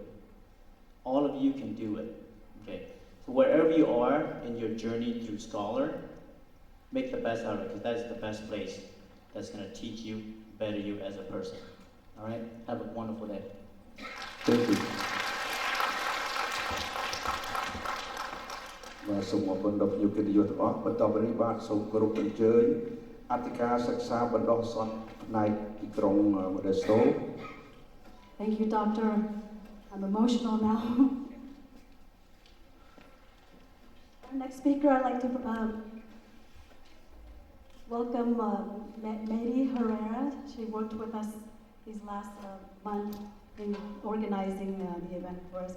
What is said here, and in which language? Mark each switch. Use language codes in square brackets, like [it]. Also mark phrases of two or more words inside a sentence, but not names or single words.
[en] All of you can do it. Okay? So wherever you are in your journey through scholar, make the best out of it, because that's the best place that's going to teach you, better you as a person. All right? Have a wonderful day. Thank you. [km] បាទសូមអរគុណដល់ភ្ញៀវកិត្តិយសទាំងអស់បន្តពីនេះបាទសូមគោរពអញ្ជើញអធិការសិក្សាបណ្ដុះសន្តិផ្នែកទីក្រុង Modesto. [en] Thank you, Doctor. I'm emotional now. Our next speaker, I'd like to welcome Mary Herrera. She worked with us these last month in organizing the event for us.